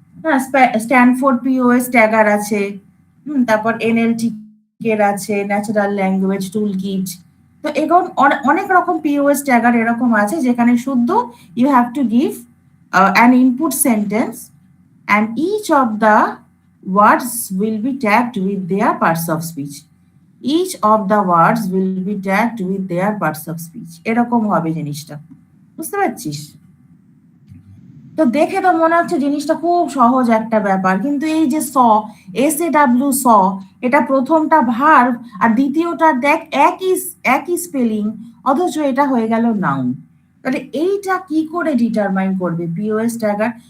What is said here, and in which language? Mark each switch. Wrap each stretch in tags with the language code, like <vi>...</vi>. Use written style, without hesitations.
<bn>হ্যাঁ, Stanford POS ট্যাগার আছে, তারপর NLTK এর আছে, ন্যাচারাল ল্যাঙ্গুয়েজ টুল কিট। তো এখন অনেক রকম পিওএস ট্যাগার এরকম আছে যেখানে শুদ্ধ</bn> <en>You have to give an input sentence and each of the words will be tagged with their parts of speech. Each of the words will be tagged with their parts of speech.</en> <bn>এরকম হবে জিনিসটা, বুঝতে পারছিস? তো দেখে তো মনে হচ্ছে জিনিসটা খুব সহজ একটা ব্যাপার, কিন্তু এই যে SAW স, এটা প্রথমটা ভার্ব আর দ্বিতীয়টা দেখ একই একই স্পেলিং, অথচ এটা হয়ে গেল নাউন। তাহলে এইটা কি করে ডিটারমাইন করবে পিওএস ট্যাগার?</bn>